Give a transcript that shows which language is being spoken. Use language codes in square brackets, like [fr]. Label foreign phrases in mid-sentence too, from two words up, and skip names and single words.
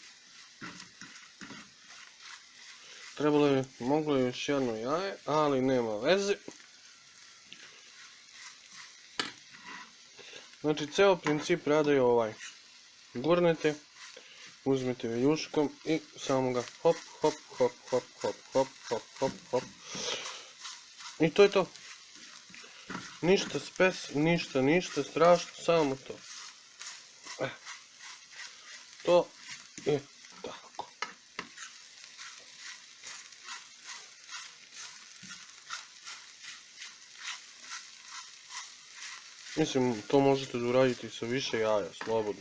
[sr] Moglo je još jedno jaje, ali nema veze. Znači, ceo princip rada je ovaj. Gurnete, uzmete viljuškom i samo ga hop, hop, hop, hop, hop, hop, hop, hop, hop. I to je to. Ništa ništa strašno, samo to. To je tako. Mislim, to možete da uraditi sa više jaja, slobodno.